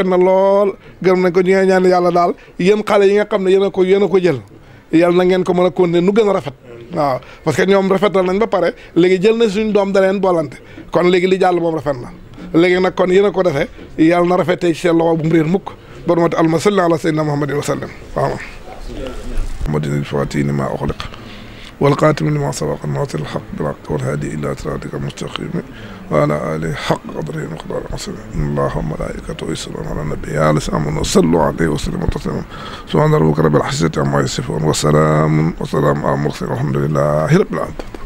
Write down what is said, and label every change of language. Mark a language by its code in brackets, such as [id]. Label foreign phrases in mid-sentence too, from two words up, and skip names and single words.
[wo] na lool gërëm nañ ko ñu ngi ñaan yàlla daal yéen xale yi nga xam ne yéen a ko jël yàlla na ngeen ko mën a continuer nu gën a rafet waaw [fr] parce que [wo] ñoom rafetal nañ ba pare léegi jël na suñu doom da leen boolante kon léegi li jàll moom rafet na léegi nag kon yéen a ko defee yàlla na rafetee ci seen loxo bu mu réer mukk barmati [ar] اللهم صل على سيدنا محمد وسلم waaw محمد الفاتح لما أغلق والقاتم لما سبق الناصر الحق بالحق والهادي إلى صراطك المستقيم وعلى آله حق قدره ومقداره العظيم إن الله وملائكته يصلون على النبي يا الذين آمنوا صلوا عليه وسلموا تسليما سبحان ربك رب العزة عما يصفون وسلام على المرسلين والحمد لله رب العالمين.